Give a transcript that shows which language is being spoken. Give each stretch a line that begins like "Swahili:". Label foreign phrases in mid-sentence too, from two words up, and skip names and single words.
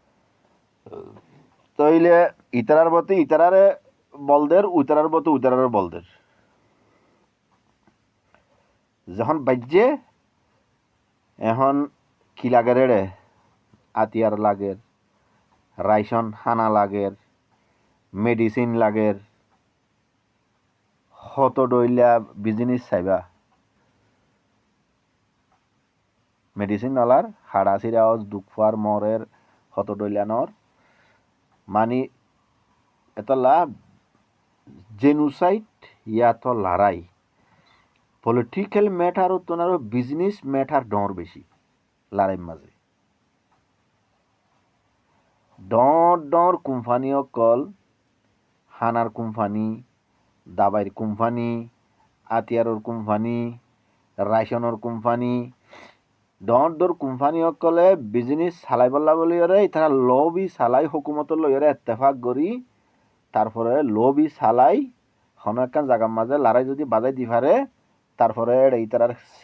Chittagonian: তইলে ইতারার বতে ইতারারে বলদের উতারার বতে উতারার বলদের যখন বাজ্যে এখন কি লাগে রে আতিয়ার লাগের রাইসন হানা লাগের মেডিসিন লাগের হত ডইলা বিজনেস চাইবা মেডিসিন নলার হাড়া চিরাও দুঃখার মরের হত ডইলানোর মানি এতলা জেনোসাইড ইয়াত লড়াই
English: political matter
Chittagonian: তোনারও
English: business matter
Chittagonian: ডর বেশি লড়াইয়ের মাঝে ডর কোম্পানিও কল হানার কোম্পানি দাবাইর কোম্পানি আতিয়ারর কোম্পানি রাইসনের কোম্পানি ডর কোম্পানি সকলে বিজনেস চালাই বললা বলি তারা লবি চালাই হুকুমতর লইরে এত্তেফাক করি তারপরে লবি চালাই হন একখান জায়গার মাঝে লড়াই যদি বাজাই দি পারে তারপরে ইতার